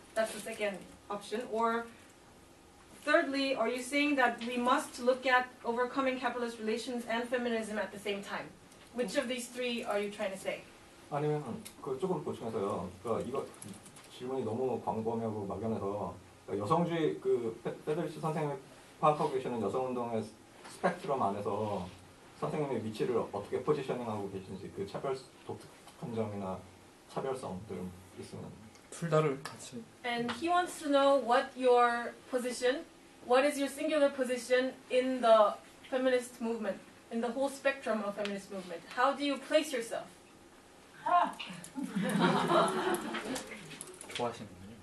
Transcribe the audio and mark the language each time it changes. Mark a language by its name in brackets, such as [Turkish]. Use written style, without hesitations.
[English] That's the second option. Or thirdly, are you saying that we must look at overcoming capitalist relations and feminism at the same time? Which of these three are you trying to say? [Korean] 아니면 그 조금 보충해서요. 그러니까 이거 질문이 너무 광범위하고 막연해서 그러니까 여성주의 그 페데리치 선생님이 파악하고 계시는 여성운동의 스펙트럼 안에서 선생님의 위치를 어떻게 포지셔닝하고 계신지 그 독특한 점이나 차별성들 있으면. 둘 다를 같이. [English] And he wants to know what your position, what is your singular position in the feminist movement, in the whole spectrum of feminist movement. How do you place yourself? [Korean] 좋아하시는군요.